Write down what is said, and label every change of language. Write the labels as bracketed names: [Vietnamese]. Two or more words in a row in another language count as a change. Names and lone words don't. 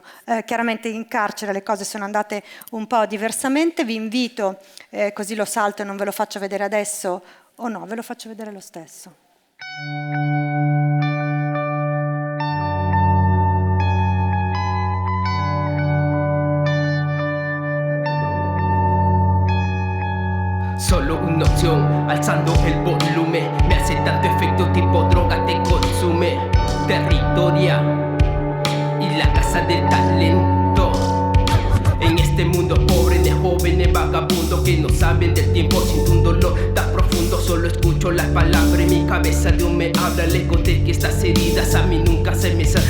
[Italian] Chiaramente in carcere le cose sono andate un po' diversamente, vi invito, così lo salto e non ve lo faccio vedere adesso, o no, ve lo faccio vedere lo stesso. [Spanish] Solo un'opción, alzando el volumen. Me hace tanto efecto tipo droga te consume. Territoria y la casa del talento. En este mundo pobre de jóvenes vagabundos que no saben del tiempo, siento un dolor tan profundo. Solo escucho las palabras en mi cabeza, Dios me habla. Lejos de que estas heridas a mí nunca se me salen.